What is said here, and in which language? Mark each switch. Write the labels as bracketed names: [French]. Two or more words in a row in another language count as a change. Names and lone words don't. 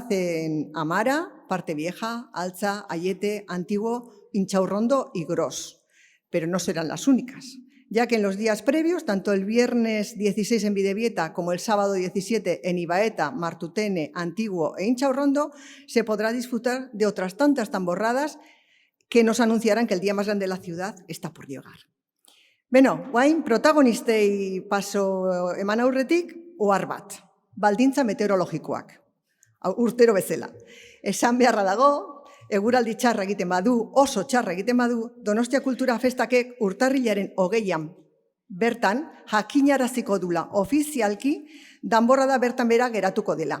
[Spanish] en Amara, Parte Vieja, Altza, Aiete, Antiguo, Intxaurrondo y Gros, pero no serán las únicas, ya que en los días previos, tanto el viernes 16 en Bidebieta como el sábado 17 en Ibaeta, Martutene, Antiguo e Intxaurrondo, se podrá disfrutar de otras tantas tamborradas que nos anunciarán que el día más grande de la ciudad está por llegar. [Basque] Beno, guain, protagonistei paso eman aurretik, ohar bat, baldintza meteorologikoak, urtero bezala. Esan beharra dago, eguraldi txarra egiten badu, oso txarra egiten badu, Donostia Kultura Festakek urtarrilaren 20an bertan jakinaraziko dula ofizialki danborrada bertan bera geratuko dela.